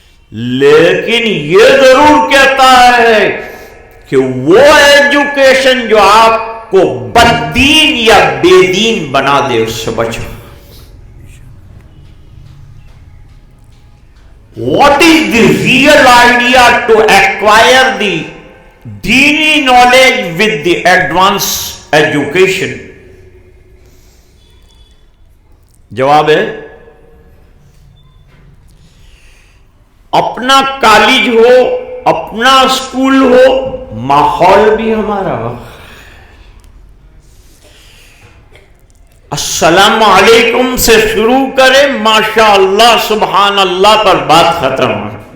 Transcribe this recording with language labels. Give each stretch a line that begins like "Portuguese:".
Urdu: لیکن یہ ضرور کہتا ہے کہ وہ ایجوکیشن جو آپ کو بددین یا بے دین بنا دے، اس سے بچو.
English: What is the real idea to acquire the dini knowledge with the advanced education?
Urdu: جواب ہے اپنا کالج ہو، اپنا اسکول ہو، ماحول بھی ہمارا ہو. السلام علیکم سے شروع کرے، ماشاء اللہ سبحان اللہ پر بات ختم ہو.